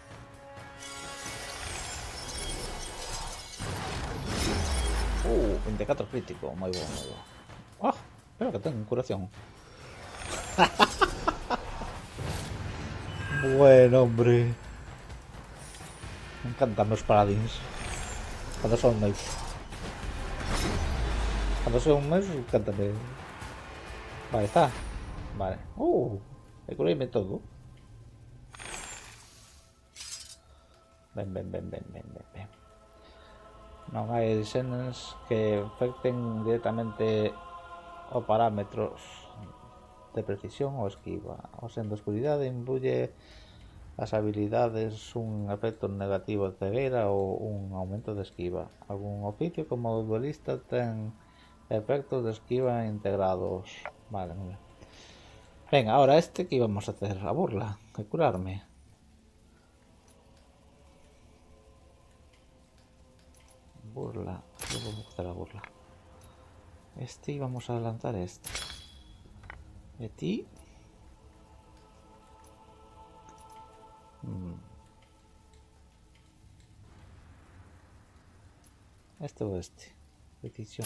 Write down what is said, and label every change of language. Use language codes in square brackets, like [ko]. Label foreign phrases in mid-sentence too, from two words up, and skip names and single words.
[es] 24 crítico, muy bueno, muy bueno. ¡Ah! Espero que tenga curación. Bueno, hombre. Me encantan los paladins. Cuando son maze. Cuando son maze, [gl] encántame. [es] Vale, está. Vale. Hay que curarme todo. Ven, ven, ven, ven, ven, ven, ven. [gl] Non hai diseños que afecten directamente os parámetros de precisión ou esquiva. O sendo oscuridade imbuye as habilidades un efecto negativo de cegueira ou un aumento de esquiva. Algún oficio como o duelista ten efectos de esquiva integrados. [es] Vale, muy bien. Venga, ahora este que íbamos a hacer, a burla, que curarme. Burla, yo voy a hacer la burla. Este íbamos a adelantar este. De ti. Este o este. Decisión.